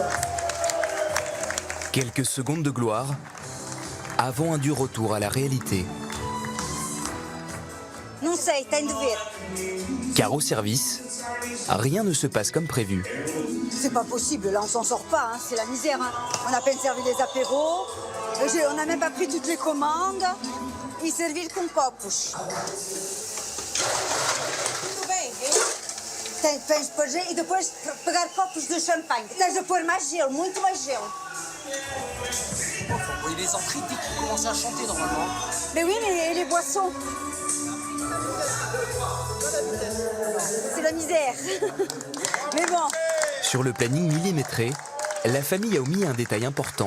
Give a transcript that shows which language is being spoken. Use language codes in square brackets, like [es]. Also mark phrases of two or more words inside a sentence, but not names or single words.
[fr] Quelques secondes de gloire avant un dur retour à la réalité. Non sei, t'as une dever. Car au service, rien ne se passe comme prévu. C'est pas possible, là on s'en sort pas, hein. C'est la misère. Hein. On a à peine servi les apéros, on n'a même pas pris toutes les commandes. [pt] E servir com copos. Tudo bem, viu? Tens de pôr e depois pegar copos de champanhe. Tens de pôr mais gelo, muito mais gelo. [fr] Faut les entrées dès qu'ils commencent à chanter normalement. Mais oui, mais les boissons. C'est la misère. Mais bon. Sur le planning millimétré, la famille a omis un détail important.